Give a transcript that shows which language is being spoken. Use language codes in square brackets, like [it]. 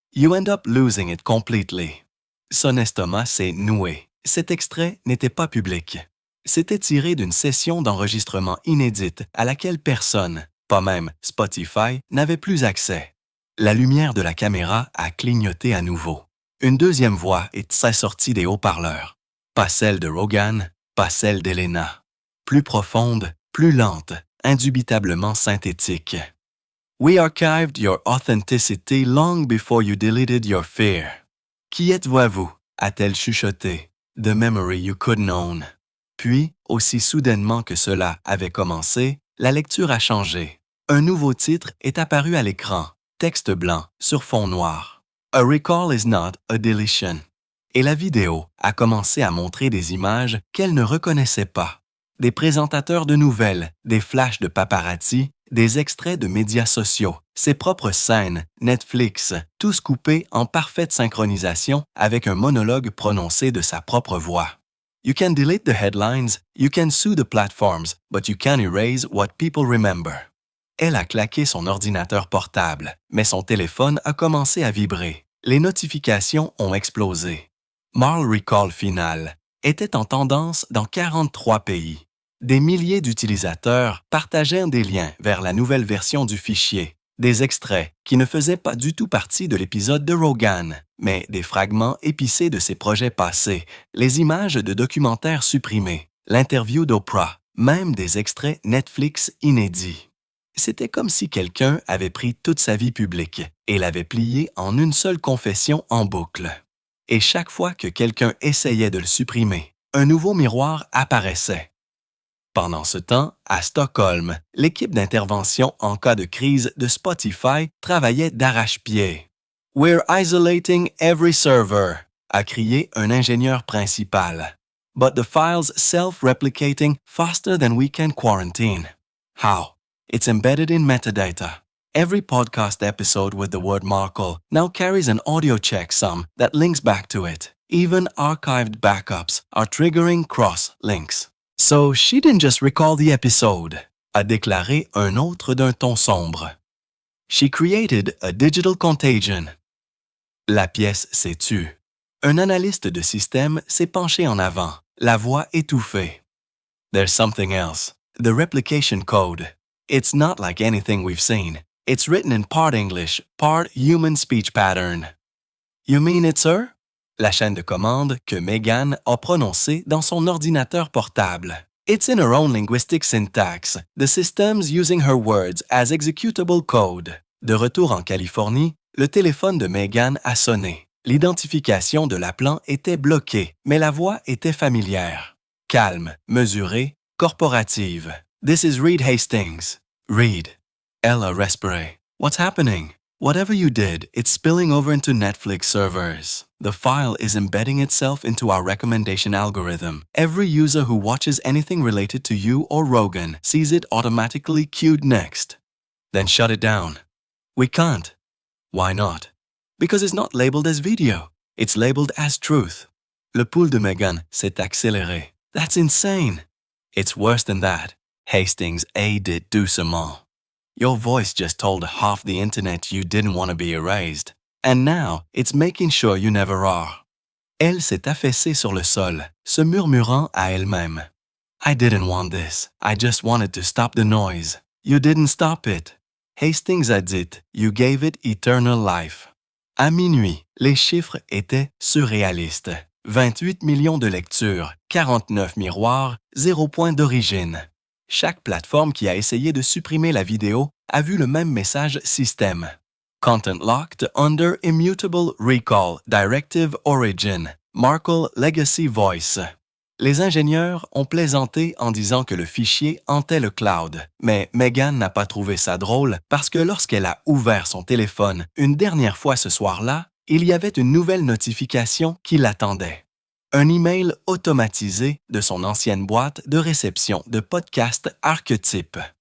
[en] You end up losing it completely. [fr] Son estomac s'est noué. Cet extrait n'était pas public. C'était tiré d'une session d'enregistrement inédite à laquelle personne, pas même Spotify, n'avait plus accès. La lumière de la caméra a clignoté à nouveau. Une deuxième voix est sortie des haut-parleurs. Pas celle de Rogan, pas celle d'Elena. Plus profonde, plus lente, indubitablement synthétique. [en] We archived your authenticity long before you deleted your fear. [fr] Qui êtes-vous à vous? A-t-elle chuchoté. [en] The memory you couldn't own. [fr] Puis, aussi soudainement que cela avait commencé, la lecture a changé. Un nouveau titre est apparu à l'écran, texte blanc sur fond noir. [en] A recall is not a deletion. [fr] Et la vidéo a commencé à montrer des images qu'elle ne reconnaissait pas. Des présentateurs de nouvelles, des flashs de paparazzi, des extraits de médias sociaux, ses propres scènes, Netflix, tous coupés en parfaite synchronisation avec un monologue prononcé de sa propre voix. [en] You can delete the headlines, you can sue the platforms, but you can't erase what people remember. [fr] Elle a claqué son ordinateur portable, mais son téléphone a commencé à vibrer. Les notifications ont explosé. Marl Recall Final était en tendance dans 43 pays. Des milliers d'utilisateurs partageaient des liens vers la nouvelle version du fichier, des extraits qui ne faisaient pas du tout partie de l'épisode de Rogan, mais des fragments épicés de ses projets passés, les images de documentaires supprimés, l'interview d'Oprah, même des extraits Netflix inédits. C'était comme si quelqu'un avait pris toute sa vie publique et l'avait pliée en une seule confession en boucle. Et chaque fois que quelqu'un essayait de le supprimer, un nouveau miroir apparaissait. Pendant ce temps, à Stockholm, l'équipe d'intervention en cas de crise de Spotify travaillait d'arrache-pied. [en] We're isolating every server, [fr] a crié un ingénieur principal. [en] But the file's self-replicating faster than we can quarantine. How? It's embedded in metadata. Every podcast episode with the word Markle now carries an audio checksum that links back to it. Even archived backups are triggering cross-links. So she didn't just recall the episode, [fr] a déclaré un autre d'un ton sombre. [en] She created a digital contagion. [fr] La pièce s'est tue. Un analyste de système s'est penché en avant, la voix étouffée. [en] There's something else. The replication code. It's not like anything we've seen. It's written in part English, part human speech pattern. You mean it's her? [fr] La chaîne de commande que Megan a prononcée dans son ordinateur portable. [en] It's in her own linguistic syntax. The system's using her words as executable code. [fr] De retour en Californie, le téléphone de Megan a sonné. L'identification de l'appelant était bloquée, mais la voix était familière. Calme, mesurée, corporative. [en] This is Reed Hastings. Reed. [fr] Ella respiré. [en] What's happening? Whatever you did, it's spilling over into Netflix servers. The file is embedding itself into our recommendation algorithm. Every user who watches anything related to you or Rogan sees it automatically queued next. Then shut it down. We can't. Why not? Because it's not labeled as video. It's labeled as truth. [fr] Le pouls de Megan s'est accéléré. [en] That's insane. It's worse than that. Hastings aided doucement. Your voice just told half the internet you didn't want to be erased. And now, it's making sure you never are. [fr] Elle s'est affaissée sur le sol, se murmurant à elle-même. [en] I didn't want this. I just wanted to stop the noise. You didn't stop it. Hastings [fr] a dit, [en] you gave it eternal life. [fr] À minuit, les chiffres étaient surréalistes. 28 millions de lectures, 49 miroirs, 0 point d'origine. Chaque plateforme qui a essayé de supprimer la vidéo a vu le même message système. [en] Content locked under immutable recall directive origin, Markle Legacy Voice. [fr] Les ingénieurs ont plaisanté en disant que le fichier hantait le cloud, mais Megan n'a pas trouvé ça drôle parce que lorsqu'elle a ouvert son téléphone une dernière fois ce soir-là, il y avait une nouvelle notification qui l'attendait. Un email automatisé de son ancienne boîte de réception de podcast Archetype.